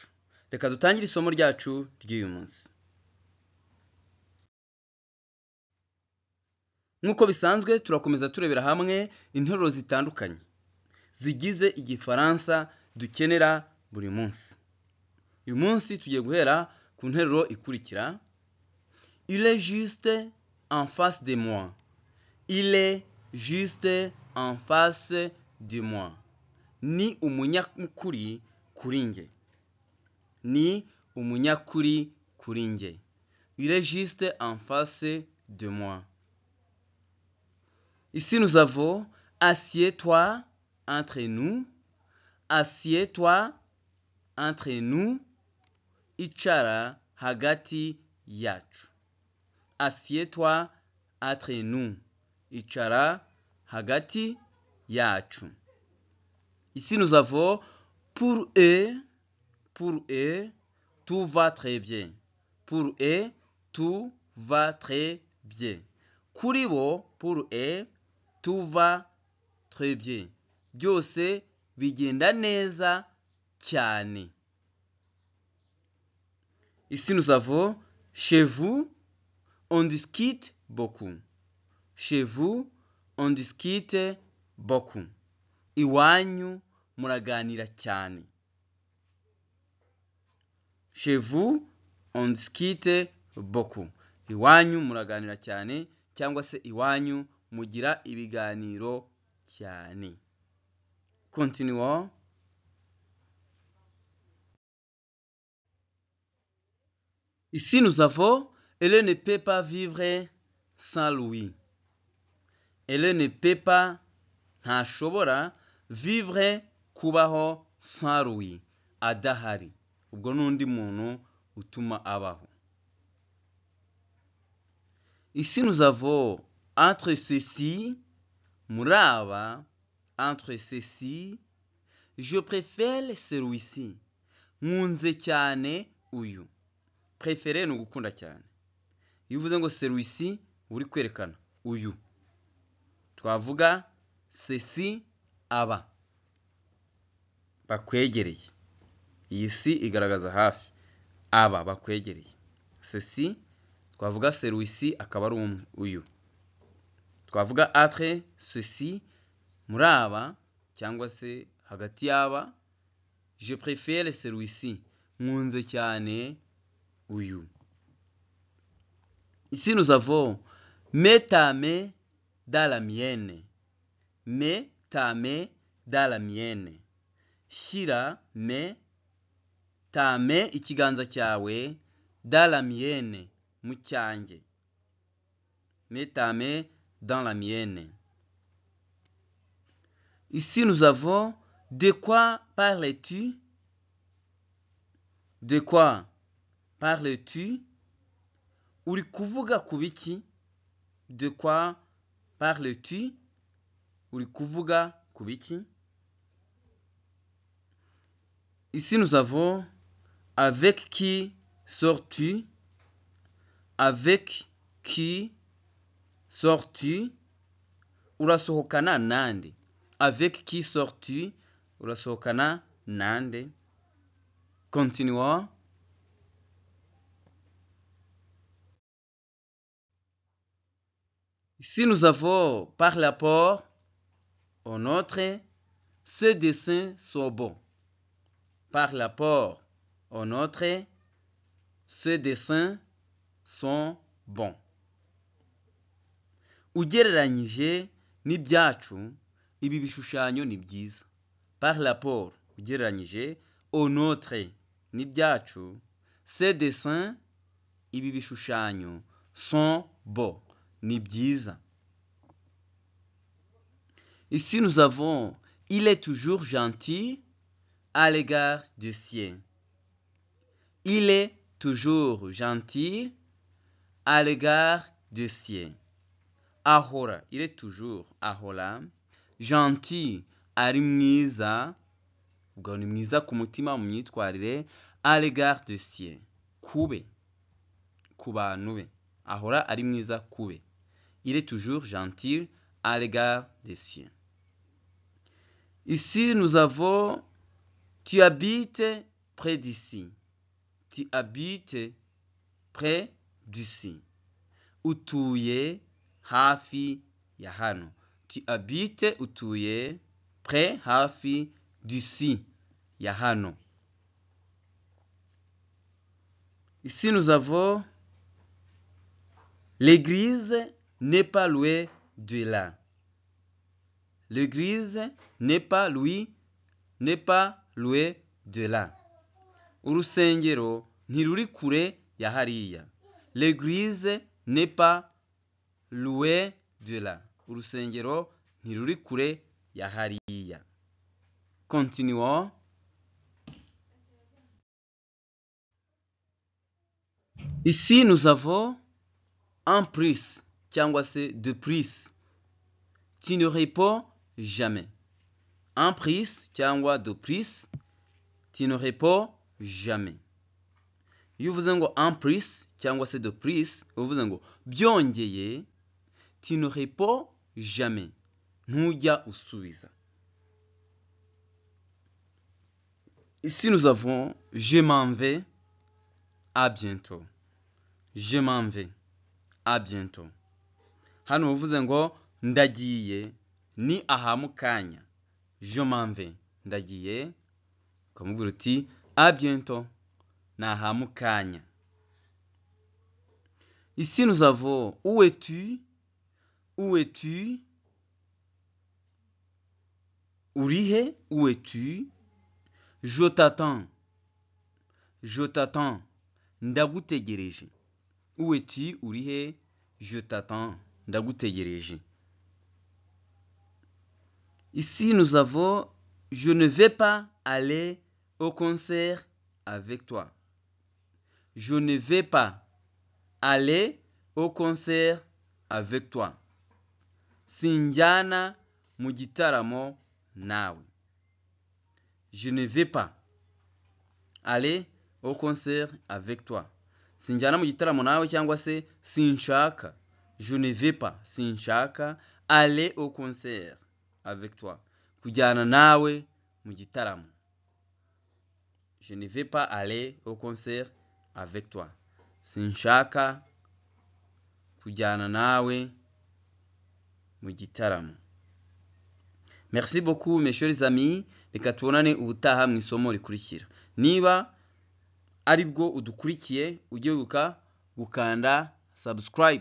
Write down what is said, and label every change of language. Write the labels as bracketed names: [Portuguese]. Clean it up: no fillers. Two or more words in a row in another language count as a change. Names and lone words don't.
[Kinyarwanda] Reka dutangire isomo ryacu ry'uyu munsi. Nk'uko bisanzwe turakomeza turebera hamwe interuro zitandukanye zigize igifaransa dukenera buri munsi. Uyu munsi tugiye guhera ku nteruro ikurikira. [French] Il est juste en face de moi. Il est juste en face de moi. [Kinyarwanda] Ni umunyakuri kuri nge. Ni umunyakuri kuri nge. [French] Il est juste en face de moi. Ici, nous avons « Assieds-toi entre nous »,« Assieds-toi entre nous »,« [Kinyarwanda] Icara hagati yacu ». [French] « Assieds-toi entre nous »,« [Kinyarwanda] Icara hagati yacu ». [French] Ici, nous avons « Pour eux, tout va très bien ». « Pour eux, tout va très bien ». [Kinyarwanda] Kuri bo, [French] pour eux, tout va très bien. [Kinyarwanda] Byose bigenda neza cyane. [French] Ici nous avons chez vous, on discute beaucoup. Chez vous, on discute beaucoup. [Kinyarwanda] Iwanyu muraganira cyane. [French] Chez vous, on discute beaucoup. [Kinyarwanda] Iwanyu muraganira cyane cyangwa se iwanyu mugira ibiganiro cyane. [French] Continuons. Ici nous avons elle ne peut pas vivre sans Louis. Elle ne peut pas, ntashobora, vivre, kubaho sans Louis, [Kinyarwanda] adahari. Ubwo n'undi muntu utuma abaho. [French] Ici nous avons entre ceci, muraba, entre ceci, je préfère celui-ci. [Kinyarwanda] Nkunze cyane uyu. Préférer ni ugukunda cyane. Iyo uvuze ngo celui-ci uri kwerekana uyu. Twavuga ceci aba. Bakwegereye. Iyi si igaragaza hafi. Aba bakwegereye. Ceci twavuga celui-ci akaba ari umwe uyu. Twavuga [French] entre ceci [Kinyarwanda] muri aba cyangwa se hagati y'aba. [French] Je préfère celui-ci. [Kinyarwanda] Nkunze cyane uyu. [French] Ici nous avons mets ta main dans la mienne. Mets ta main dans la mienne. [Kinyarwanda] Shyira [French] ta main [Kinyarwanda] ikiganza cyawe [French] dans la mienne [Kinyarwanda] mu cyanjye. [French] Mets ta main dans la mienne. Ici nous avons de quoi parles-tu? De quoi parles-tu? [Kinyarwanda] Uri kuvuga kubiki? [French] De quoi parles-tu? [Kinyarwanda] Uri kuvuga kubiki? [French] Ici nous avons avec qui sors-tu? Avec qui sors-tu? [Kinyarwanda] Urasohokana nande. [French] Avec qui sors-tu? [Kinyarwanda] Urasohokana nande. Continuons. [French] Ici nous avons par rapport au nôtre, ce dessin sont bons. Par rapport au nôtre, ce dessin sont bons. [Kinyarwanda] Ugereranyije n'ibyacu, ibi bishushanyo ni byiza. [French] Par rapport, ugereranyije au nôtre n'ibyacu, ces dessins, [Kinyarwanda] ibi bishushanyo [French] sont beaux, [Kinyarwanda] ni byiza. [French] Ici nous avons il est toujours gentil à l'égard du sien. Il est toujours gentil à l'égard des siens. Ahora, il est toujours ahora. [Kinyarwanda] Gentil, ari mwiza, ubwo ni mwiza ku mutima mu myitwarire. [French] À l'égard des siens, [Kinyarwanda] kube, ku bantu be. Ahora ari mwiza kube. [French] Il est toujours gentil à l'égard des siens. Ici, nous avons tu habites près d'ici. Tu habites près d'ici. [Kinyarwanda] Utuye hafi ya hano. [French] Tu habites utuye près hafi d'ici [Kinyarwanda] ya hano. [French] Ici, nous avons l'église n'est pas loin de là. L'église n'est pas loin de là. [Kinyarwanda] Urusengero ntiruri kure ya hariya. [French] L'église n'est pas loin de là. [Kinyarwanda] Urusengero ntiruri kure ya hariya. [French] Continuons. Ici, nous avons un plus, [Kinyarwanda] cyangwa se [French] de plus. Tu ne réponds jamais. Un plus cyangwa de plus, tu ne réponds jamais. [Kinyarwanda] Iyo uvuze ngo [French] un plus [Kinyarwanda] cyangwa se [French] de plus, [Kinyarwanda] uvuze ngo byongeye, [French] tu ne réponds jamais. [Kinyarwanda] Ntujya usubiza. [French] Ici, nous avons je m'en vais, à bientôt. Je m'en vais, à bientôt. [Kinyarwanda] Hano uvuze ngo ndagiye, ni aha mu kanya. [French] Je m'en vais, [Kinyarwanda] ndagiye. Ukamubwira uti [French] à bientôt, [Kinyarwanda] ni aha mu kanya. [French] Ici, nous avons où es-tu? Où es-tu? Urihe? Où es-tu? Je t'attends. Je t'attends. Ndagutegereje. Où es-tu? Urihe? Je t'attends. Ndagutegereje. Ici, nous avons je ne vais pas aller au concert avec toi. Je ne vais pas aller au concert avec toi. [Kinyarwanda] Sinjyana mu gitaramo nawe. [French] Je ne vais pas aller au concert avec toi. [Kinyarwanda] Sinjyana mu gitaramo nawe cyangwa se sinshaka. [French] Je ne vais pas, sinshaka, aller au concert avec toi. [Kinyarwanda] Kujyana nawe mu gitaramo. [French] Je ne vais pas aller au concert avec toi. [Kinyarwanda] Sinshaka kujyana nawe mu gitaramo. [French] Merci beaucoup mes chers amis. [Kinyarwanda] Reka tubonane ubutaha mu isomo rikurikira. Niba aribwo udukurikiye ujye wibuka gukanda subscribe.